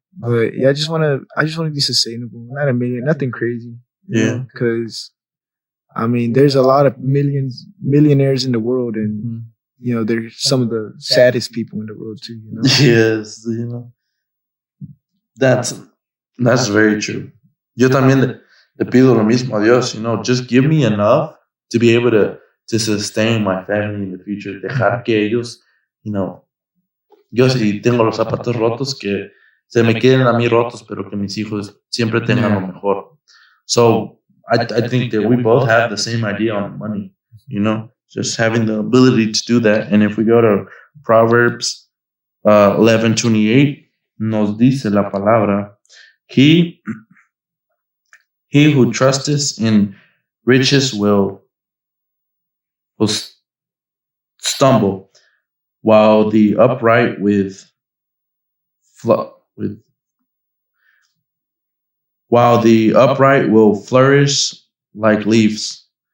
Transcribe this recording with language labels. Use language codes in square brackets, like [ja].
[en] But yeah, I just want to be sustainable. Not a million, nothing crazy. Yeah. Because, I mean, there's a lot of millionaires in the world, and they're some of the saddest people in the world too. Yes, that's very true. [es] Yo también le pido lo mismo a Dios. [en] Just give me enough to be able to sustain my family in the future. [es] Dejar que ellos, yo si tengo los zapatos rotos, que se me queden a mí rotos, pero que mis hijos siempre tengan lo mejor. [en] So I think that we both have the same idea on money, just having the ability to do that. And if we go to Proverbs 11:28, [es] nos dice la palabra, [en] he who trusteth in riches will stumble, while the upright will flourish like leaves.